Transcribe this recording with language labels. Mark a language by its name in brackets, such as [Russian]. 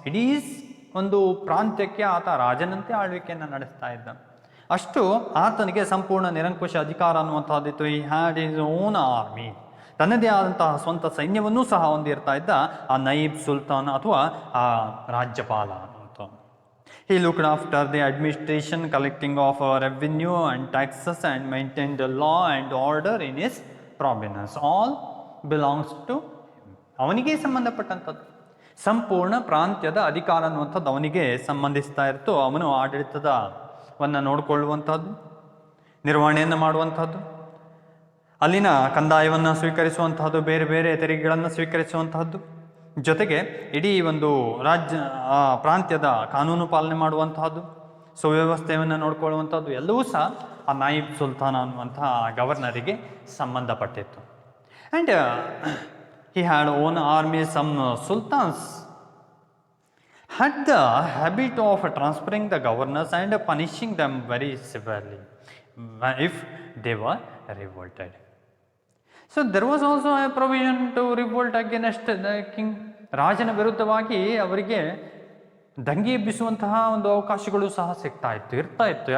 [Kannada] ಇಡೀ ಒಂದು ಪ್ರಾಂತ್ಯಕ್ಕೆ ಆತ ರಾಜನಂತೆ ಆಳ್ವಿಕೆಯನ್ನು ನಡೆಸ್ತಾ ಇದ್ದ. ಅಷ್ಟು ಆತನಿಗೆ ಸಂಪೂರ್ಣ ನಿರಂಕುಶ ಅಧಿಕಾರ ಅನ್ನುವಂಥದ್ದಿತ್ತು. [English] he had his own army, [Kannada] ತನ್ನದೇ ಆದಂತಹ ಸ್ವಂತ ಸೈನ್ಯವನ್ನೂ ಸಹ ಹೊಂದಿರ್ತಾ ಇದ್ದ ಆ ನೈಬ್ ಸುಲ್ತಾನ್ ಅಥವಾ ಆ ರಾಜ್ಯಪಾಲ ಅಂತ. [English] He looked after the administration, collecting of revenue and taxes and maintained the law and order in his province. All belongs to him. [Kannada] ಅವನಿಗೆ ಸಂಬಂಧಪಟ್ಟಂಥದ್ದು. ಸಂಪೂರ್ಣ ಪ್ರಾಂತ್ಯದ ಅಧಿಕಾರ ಅನ್ನುವಂಥದ್ದು ಅವನಿಗೆ ಸಂಬಂಧಿಸ್ತಾ ಇತ್ತು. ಅವನು ಆಡಳಿತದವನ್ನು ನೋಡಿಕೊಳ್ಳುವಂಥದ್ದು, ನಿರ್ವಹಣೆಯನ್ನು ಮಾಡುವಂಥದ್ದು, ಅಲ್ಲಿನ ಕಂದಾಯವನ್ನು ಸ್ವೀಕರಿಸುವಂತಹದ್ದು, ಬೇರೆ ಬೇರೆ ತೆರಿಗೆಗಳನ್ನು ಸ್ವೀಕರಿಸುವಂತಹದ್ದು, ಜೊತೆಗೆ ಇಡೀ ಒಂದು ಪ್ರಾಂತ್ಯದ ಕಾನೂನು ಪಾಲನೆ ಮಾಡುವಂತಹದ್ದು, ಸುವ್ಯವಸ್ಥೆಯನ್ನು ನೋಡಿಕೊಳ್ಳುವಂಥದ್ದು ಎಲ್ಲವೂ ಸಹ ಆ ನಾಯಿಬ್ ಸುಲ್ತಾನ್ ಅನ್ನುವಂತಹ ಗವರ್ನರಿಗೆ ಸಂಬಂಧಪಟ್ಟಿತ್ತು. [English] And he had own army. Some sultans had the habit of transferring the governors and punishing them very severely if they were revolted. So there was also a provision to revolt against the king. [Kannada] ರಾಜನ ವಿರುದ್ಧವಾಗಿ ಅವರಿಗೆ ದಂಗೆ ಎಬ್ಬಿಸುವಂತಹ ಒಂದು ಅವಕಾಶಗಳು ಸಹ ಇರ್ತಾ ಇತ್ತು.